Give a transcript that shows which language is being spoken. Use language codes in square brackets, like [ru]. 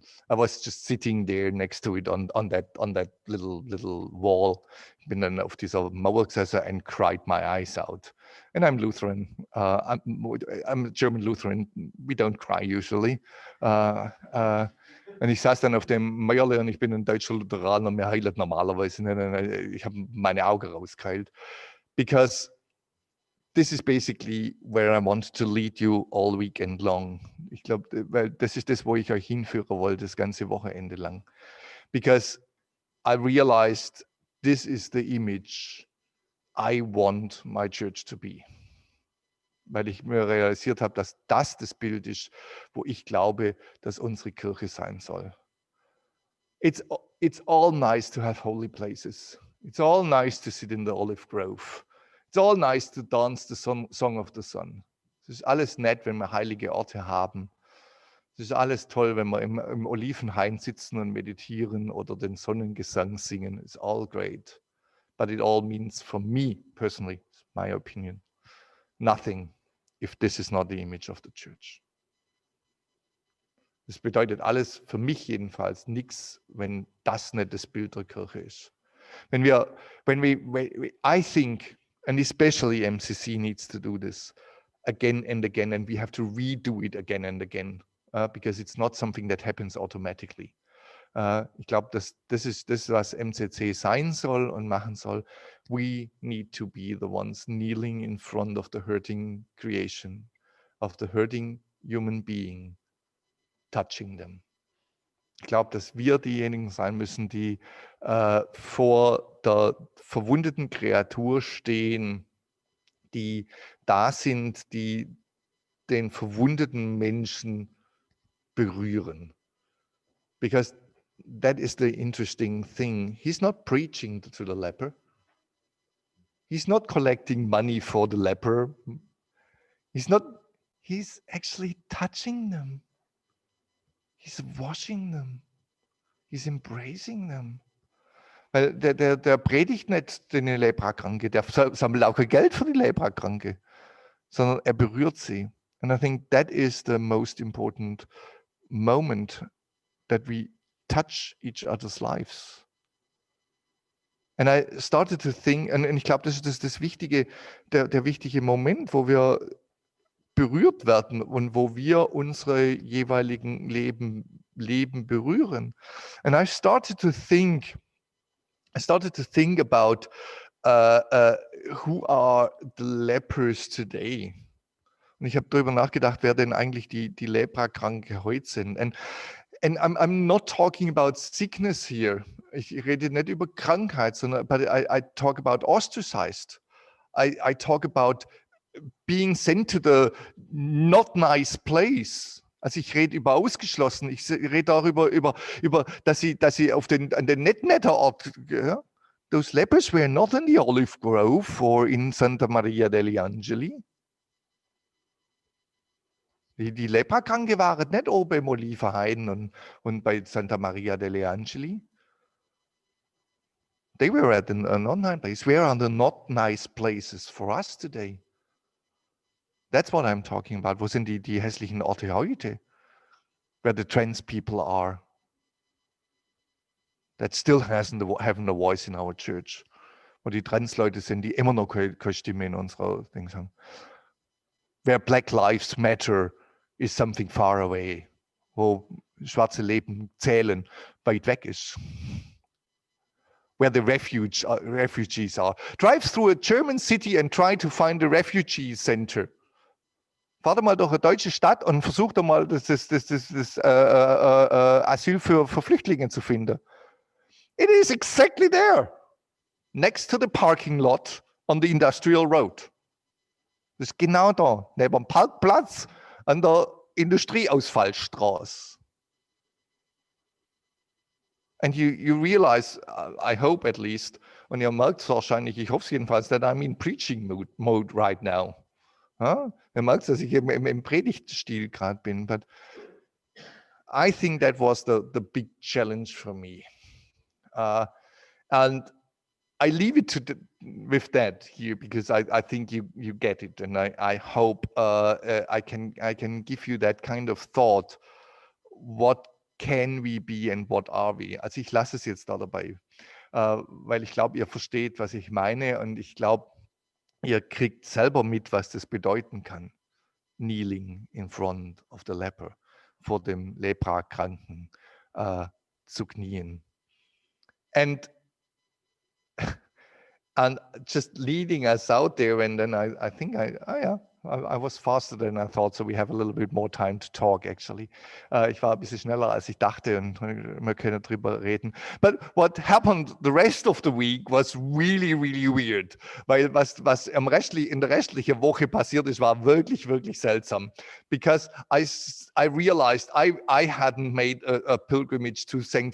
[en] I was just sitting there next to it on that little wall. [de] Ich bin dann auf dieser Mauer gesessen [en] and cried my eyes out. And I'm Lutheran. I'm a German Lutheran. We don't cry usually. [de] Und ich saß dann auf dem Mäuerle und ich bin ein deutscher Lutheraner. Mir heilt normalerweise. Ich habe meine Augen rausgeheilt. [en] Because this is basically where I want to lead you all weekend long. [de] Ich glaube, weil das ist das, wo ich euch hinführen wollte, das ganze Wochenende lang. [en] Because I realized this is the image I want my church to be. [de] Weil ich mir realisiert habe, dass das Bild ist, wo ich glaube, dass unsere Kirche sein soll. [en] It's all nice to have holy places. It's all nice to sit in the olive grove. It's all nice to dance the song of the sun. [de] Es ist alles nett, wenn wir heilige Orte haben. Es ist alles toll, wenn wir im Olivenhain sitzen und meditieren oder den Sonnengesang singen. [en] It's all great. But it all means, for me personally, my opinion, nothing if this is not the image of the church. [de] Das bedeutet alles, für mich jedenfalls, nichts, wenn das nicht das Bild der Kirche ist. [en] I think, and especially MCC needs to do this again and again, and we have to redo it again and again, because it's not something that happens automatically. [de] Ich glaube, das ist das, was MCC sein soll und machen soll. [en] We need to be the ones kneeling in front of the hurting creation, of the hurting human being, touching them. [de] Ich glaube, dass wir diejenigen sein müssen, die vor der verwundeten Kreatur stehen, die da sind, die den verwundeten Menschen berühren. [en] Because that is the interesting thing. He's not preaching to the leper. He's not collecting money for the leper. He's actually touching them. He's washing them. He's embracing them. [de] Weil der predigt nicht den Leprakranke, der sammelt auch kein Geld für die Leprakranke, sondern er berührt sie. [en] And I think that is the most important moment, that we touch each other's lives. And I started to think, [de] und ich glaube, das ist das Wichtige, der wichtige Moment, wo wir berührt werden und wo wir unsere jeweiligen Leben berühren. [en] And I started to think about who are the lepers today. [de] Und ich habe darüber nachgedacht, wer denn eigentlich die Leprakranke heute sind. [en] And I'm not talking about sickness here. [de] Ich rede nicht über Krankheit, sondern [en] but I talk about ostracized. I talk about being sent to the not nice place. [de] Also ich rede über ausgeschlossen. Ich rede darüber, dass sie an den nicht netter Ort. Ja? [en] Those lepers were not in the Olive Grove or in Santa Maria degli Angeli. [de] Die Leprakranke waren nicht oben im Olivenhain und bei Santa Maria degli Angeli. [en] They were at a not nice place. Where are the not nice places for us today? That's what I'm talking about. [de] Wo sind die hässlichen Orte heute? [en] Where the trans people are. That still having a voice in our church. [de] Wo die Trans-Leute sind, die immer noch keine Stimme in unserer Dings haben. [en] Where Black Lives Matter is something far away. [de] Wo schwarze Leben zählen, weit weg ist. [en] Where the refugees are. Drive through a German city and try to find a refugee center. [de] Fahrt mal durch eine deutsche Stadt und versucht mal das Asyl für Flüchtlinge zu finden. [en] It is exactly there, next to the parking lot on the industrial road. [de] Das ist genau da, neben dem Parkplatz an der Industrieausfallstraße. [en] And you realize, I hope at least, [de] und ihr merkt es wahrscheinlich, ich hoffe es jedenfalls, [en] that I'm in preaching mode right now. Huh? [de] Ihr merkt, dass ich im Predigtstil gerade bin. [en] But I think that was the big challenge for me. And I leave it with that here because I think you get it. And I hope I can give you that kind of thought. What can we be and what are we? [de] Also ich lasse es jetzt da dabei, weil ich glaube, ihr versteht, was ich meine. Und ich glaube, ihr kriegt selber mit, was das bedeuten kann. [en] Kneeling in front of the leper, [de] vor dem Leprakranken zu knien. [en] And and just leading us out there. And then I think I was faster than I thought, so we have a little bit more time to talk, actually. [de] Ich war ein bisschen schneller, als ich dachte, und wir können drüber reden. [en] But what happened the rest of the week was really, really weird. [de] Weil was in der restlichen Woche passiert ist, war wirklich, wirklich seltsam. [en] Because I realized I hadn't made a pilgrimage to St.